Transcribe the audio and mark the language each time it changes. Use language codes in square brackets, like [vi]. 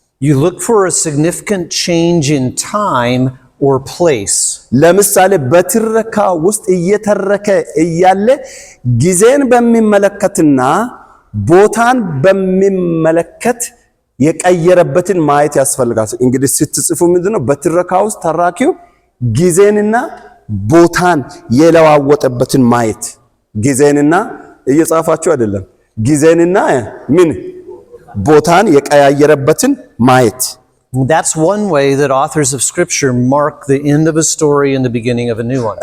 [en] You look for a significant change in time or place. [am] ለምሳሌ በትረካ ውስጥ እየተረከ እያለ ጊዜን በሚመለከትና ቦታን በሚመለከት የቀየረበትን ማየት ያስፈልጋል። እንግዲህ ስትጽፉ ምንድነው በትረካ ውስጥ ተራኪው ጊዜንና ቦታን የለዋወጠበትን ማየት። ጊዜንና እየጻፋችሁ አይደለም፣ ጊዜንና ምን ቦታን የቀያየረበትን ማየት [en] That's one way that authors of scripture mark the end of a story and the beginning of a new one.